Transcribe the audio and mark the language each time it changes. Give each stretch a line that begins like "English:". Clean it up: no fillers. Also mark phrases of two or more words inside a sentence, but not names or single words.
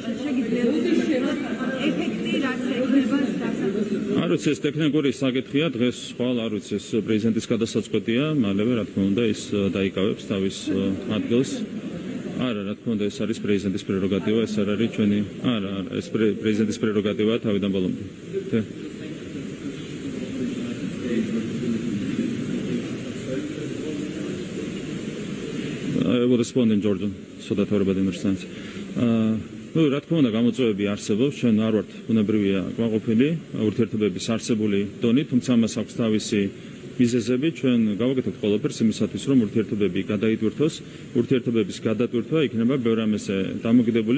Georgian: არ ვიცი, ეს ტექნიკური საკითხია, დღეს ხვალ არ ვიცი, ეს პრეზიდენტის გადასაწყვეტია, მალევე რა თქმა უნდა ის დაიკავებს თავის ადგილს. არა, რა თქმა უნდა ეს არის პრეზიდენტის პრეროგატივა, ეს არ არის ჩვენი. არა, ეს პრეზიდენტის პრეროგატივაა თავიდან ბოლომდე.
English: I will respond in Georgian so that everybody understands.
Georgian: რა თქმა უნდა გამოწვევები არსებობს, ჩვენ არ ვართ ბუნებრივია კმაყოფილი ურთიერთობების არსებული დონით, თუმცა მას აქვს თავისი მიზეზები. ჩვენ გავაკეთებთ ყველაფერს იმისათვის, რომ ურთიერთობები გადაიტვირთოს. ურთიერთობების გადატვირთვა იქნება ბევრ ამაზე დამოკიდებული.